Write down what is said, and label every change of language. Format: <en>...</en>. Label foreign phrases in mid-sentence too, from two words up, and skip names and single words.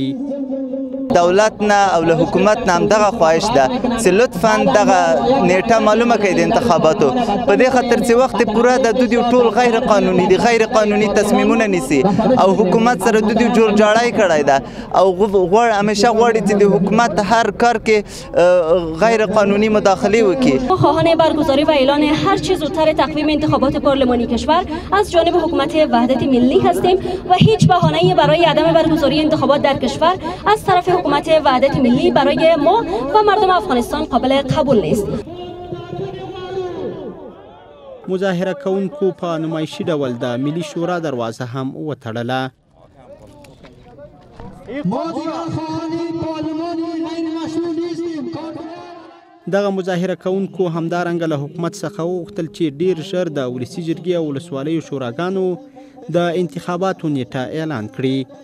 <ps>دولت نه او له حکومت نه همدغه خواهش ده چې لطفا دغه نیټه معلومه کړي د انتخاباتو په دې خاطر چې وخت پوره د دوی ټول غیر قانوني دي، غیر قانوني تصمیمونه نیسي او حکومت سره دوی جوړ جاړی کړی ده او همیشه غواړي چې د حکومت هر کار کې غیر قانونی مداخله وکړي.</ps> <fa>ما خواهان برگزاری و اعلان هر چه زودتر تقویم انتخابات پارلمانی کشور از جانب حکومت وحدت ملی هستیم و هیچ بهانه‌ای برای عدم برگزاری انتخابات در کشور از طرف حکومت وحدت ملی برای ما و مردم افغانستان قابل قبول نیست.</fa> <ps>مظاهره کوونکو په نمایشي ډول د ملي شورا دروازه هم وتړله. دغه مظاهره کوونکو همدارنګه له حکومت څخه وغوښتل چې ډیر ژر د ولسي جرګې او ولسوالیو شوراګانو د انتخاباتو نیټه اعلان کړي.</ps>